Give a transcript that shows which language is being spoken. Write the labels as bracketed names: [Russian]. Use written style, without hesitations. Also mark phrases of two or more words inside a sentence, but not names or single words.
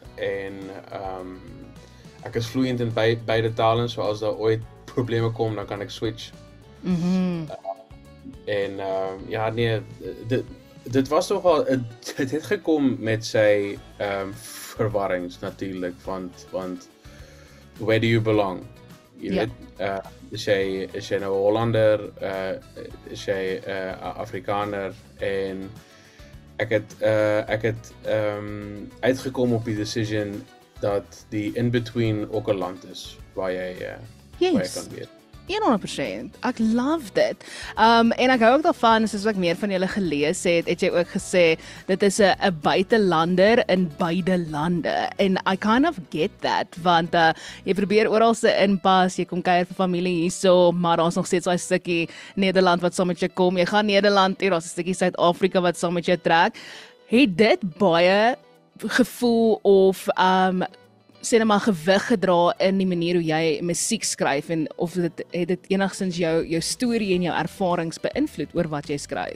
[Afrikaans] En ek is vloeiend in beide tale, so as daar ooit probleme kom, dan kan ek switch. En ja, nee, dit was nogal, het het gekom met sy verwarrings natuurlik, want [English] where do you belong? [Afrikaans] Jy weet, is jy nou Hollander, is jy Afrikaner, en ek het uitgekom op die decision dat die in-between ook 'n land is, waar jy kan wees. 100%. Ek love dit. En ek hou ook daarvan, soos ek meer van julle gelees het jy ook gesê, dit is 'n buitelander in beide lande. [English] En I kind of get that, [Afrikaans] want jy probeer oral se inpas, jy kom kuier vir familie hierso, maar daar's nog steeds daai stukkie Nederland wat saam met jou kom. Jy gaan Nederland toe, daar's 'n stukkie Suid-Afrika wat saam met jou trek. Het dit baie gevoel of sê net maar gewig gedra in die manier hoe jy musiek skryf, en of het dit enigstens jou storie en jou ervarings beïnvloed oor wat jy skryf?